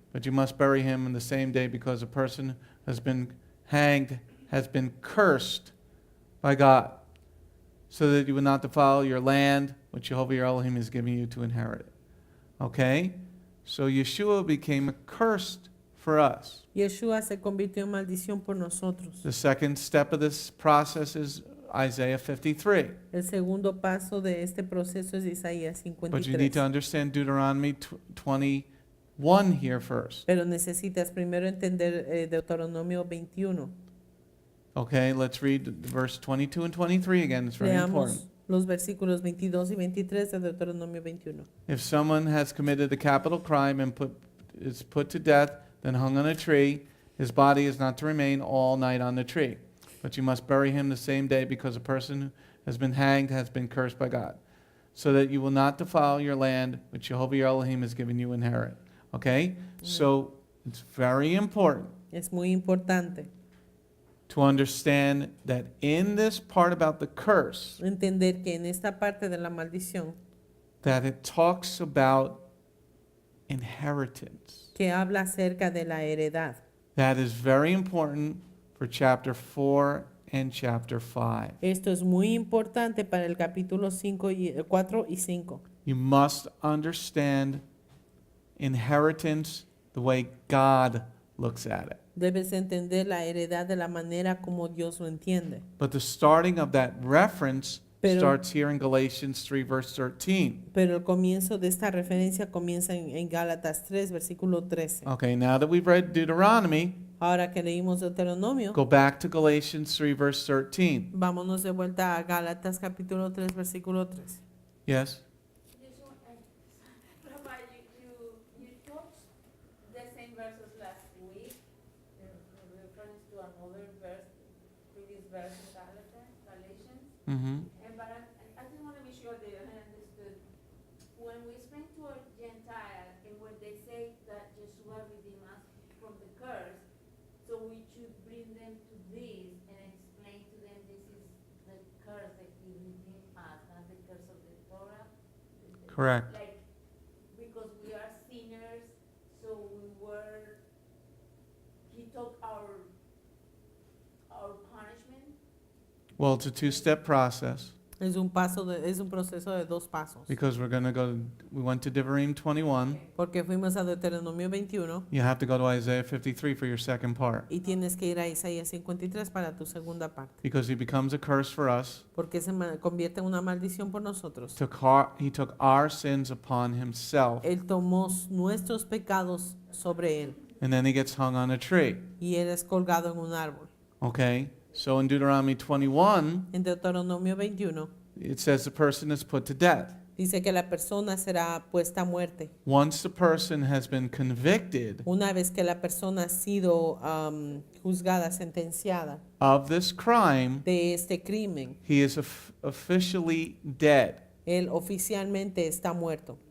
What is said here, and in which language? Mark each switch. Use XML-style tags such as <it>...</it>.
<en>but you must bury him in the same day, because a person has been hanged has been cursed by God, so that you will not defile your land, which Jehovah your Elohim is giving you to inherit it. Okay? So Yeshua became accursed for us.</en> <es>Yeshua se convirtió en maldición por nosotros.</es> <en>The second step of this process is Isaiah 53.</en> <es>El segundo paso de este proceso es Isaías</es> <en>But you need to 53. understand Deuteronomy 21 here first.</en> <es>Pero necesitas primero entender Deuteronomio 21.</es> <en>Okay, let's read verse 22 and 23 again. It's very important.</en> <es>Leamos los versículos 22 y 23 de Deuteronomio 21.</es> <en>If someone has committed a capital crime and is put to death, then hung on a tree, his body is not to remain all night on the tree. But you must bury him the same day, because a person who has been hanged has been cursed by God, so that you will not defile your land, which Jehovah your Elohim has given you inherit. Okay? So it's very important</en> <es>Es muy importante</es> <en>to understand that in this part about the curse,</en> <es>entender que en esta parte de la maldición</es> <en>that it talks about inheritance.</en> <es>que habla acerca de la heredad.</es> <en>That is very important for chapter 4 and chapter 5.</en> <es>Esto es muy importante para el capítulo 4 y 5.</es> <en>You must understand inheritance the way God looks at it.</en> <es>Debes entender la heredad de la manera como Dios lo entiende.</es> <en>But the starting of that reference</en> <es>Pero-</es> <en>starts here in Galatians 3, verse 13.</en> <es>Pero el comienzo de esta referencia comienza en Gálatas 3, versículo 13.</es> <en>Okay, now that we've read Deuteronomy,</en> <es>Ahora que leímos Deuteronomio,</es> <en>go back to Galatians 3, verse 13.</en> <es>vámonos de vuelta a Gálatas capítulo 3, versículo 13.</es> <en>Yes? Just one, Rabbi, you taught the same verses last week, in reference to another verse, previous verse in Galatians. Mm-hmm. But I just want to be sure that I understood. When we speak to a Gentile, and when they say that Yeshua redeemed us from the curse, so we should bring them to this and explain to them this is the curse that he redeemed us, not the curse of the Torah. Correct. Like, because we are sinners, so he took our punishment. Well, it's a two-step process,</en> <es>Es un proceso de dos pasos.</es> <en>because we went to Devarim 21.</en> <es>Porque fuimos a Deuteronomio 21</es> <en>You have to go to Isaiah 53 for your second part,</en> <es>y tienes que ir a Isaías 53 para tu segunda parte.</es> <en>because he becomes a curse for us.</en> <es>Porque se convierte en una maldición por nosotros.</es> <en>He took our sins upon himself,</en> <es>Él tomó nuestros pecados sobre él</es> <en>and then he gets hung on a tree.</en> <es>y él es colgado en un árbol.</es> <en>Okay? So in Deuteronomy 21,</en> <es>En Deuteronomio 21</es> <en>it says the person is put to death.</en> <es>dice que la persona será puesta a muerte.</es> <en>Once the person has been convicted</en> <es>Una vez que la persona ha sido juzgada, sentenciada</es> <en>of this crime,</en> <es>de este crimen,</es> <en>he is officially dead.</en> <es>él oficialmente está muerto.</es>